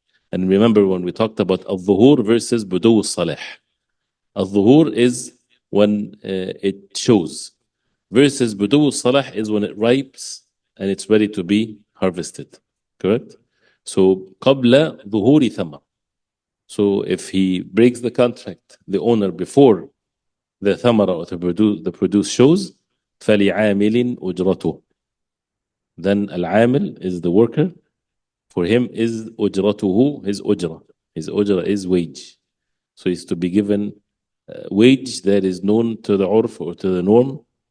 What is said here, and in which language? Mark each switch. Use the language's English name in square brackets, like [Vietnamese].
[English] And remember when we talked about al-dhuhur versus budu al-salah. Al-dhuhur is when it shows, versus budu al-salah is when it ripes and it's ready to be harvested. Correct? [Arabic] So قبل ظهور ثمر. [English] So if he breaks the contract, the owner, before the thamara or the produce shows, [Arabic] فَلِعَامِلٍ أُجْرَتُهُ. [English] Then al-amil is the worker. For him is ujratuhu, his ujra. His ujra is wage. So he's to be given wage that is known to the urf or to the norm.